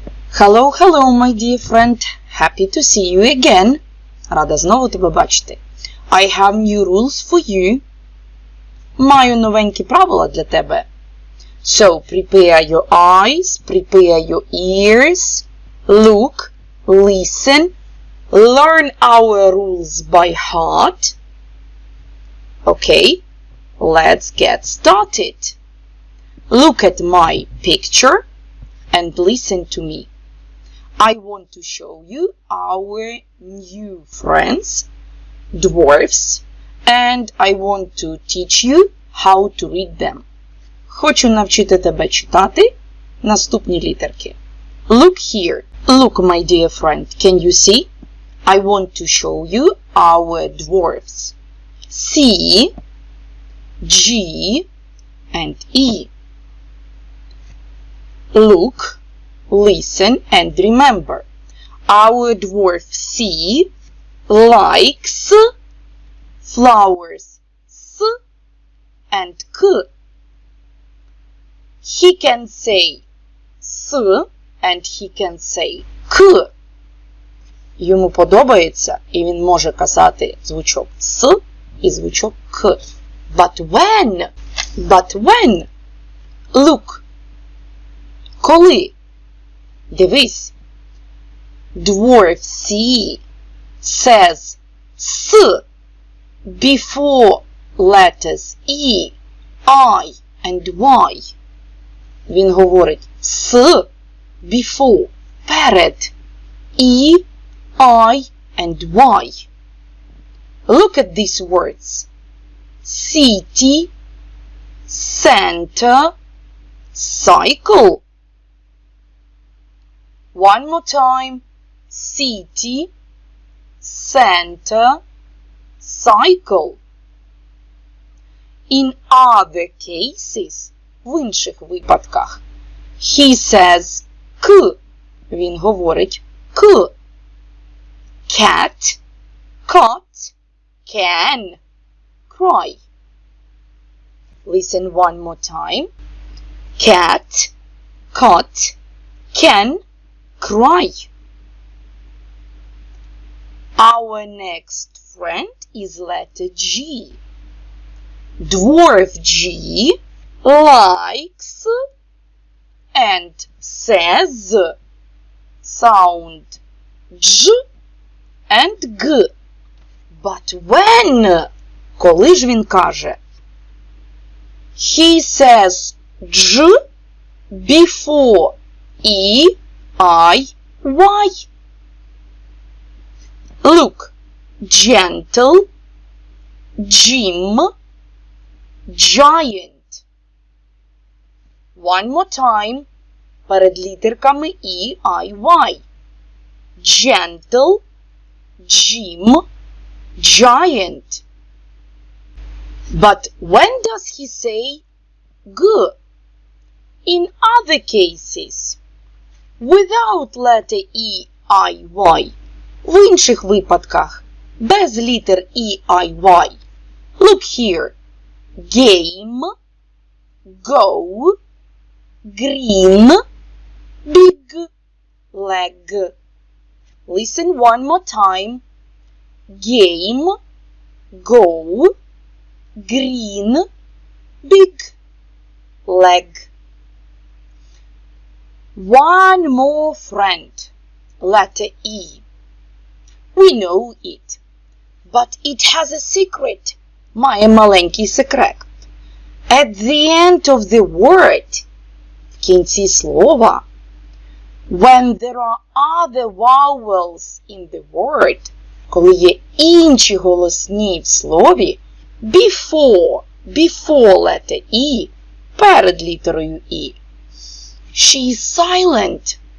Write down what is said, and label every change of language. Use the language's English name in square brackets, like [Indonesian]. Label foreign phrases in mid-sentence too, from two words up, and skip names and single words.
[English] Hello, hello, my dear friend. Happy to see you again. [Ukrainian] Рада знову тебе бачити. [English] I have new rules for you. [Ukrainian] Маю новенькі правила для тебе. [English] So, prepare your eyes, prepare your ears. Look, listen, learn our rules by heart. Okay, let's get started. Look at my picture and listen to me. I want to show you our new friends, dwarfs, and I want to teach you how to read them. [Ukrainian] Хочу навчити тебе читати наступні літерки. [English] Look here. Look, my dear friend. Can you see? I want to show you our dwarfs. C, G, and E. Look, listen, and remember. Our dwarf C likes flowers S and K. He can say S and he can say K. [Ukrainian] Йому подобається, і він може казати звучок С і звучок К. [English] But when? Look. [Ukrainian] Коли? Дивись. [English] Dwarf C says S before letters E, I and Y. [Ukrainian] Він говорить S before, перед E, I and Y. [English] Look at these words. City, center, cycle. One more time. City, center, cycle. In other cases, [Ukrainian] в інших випадках, [English] he says K. [Ukrainian] Він говорить [English] K. Cat, cot, can, cry. Listen one more time. Cat, cot, can, cry. Our next friend is letter G. Dwarf G likes and says sound J and G. But when? [Ukrainian] Коли ж він каже? [English] He says J before E, I, Y. Look, gentle, Jim, giant. One more time, [Ukrainian] перед літерками E, I, Y. [English] Gentle, Jim, giant. But when does he say G? In other cases, without letter E, I, Y. [Ukrainian] В інших випадках, без літер E, I, Y. [English] Look here. Game, go, green, big, leg. Listen one more time. Game, go, green, big, leg. One more friend, letter E. We know it, but it has a secret. [Ukrainian] Має маленький секрет. [English] At the end of the word, [Ukrainian] в кінці слова, [English] when there are other vowels in the word, [Ukrainian] коли є інші голосні в слові, [English] before letter E, [Ukrainian] перед літерою [English] E, she is silent.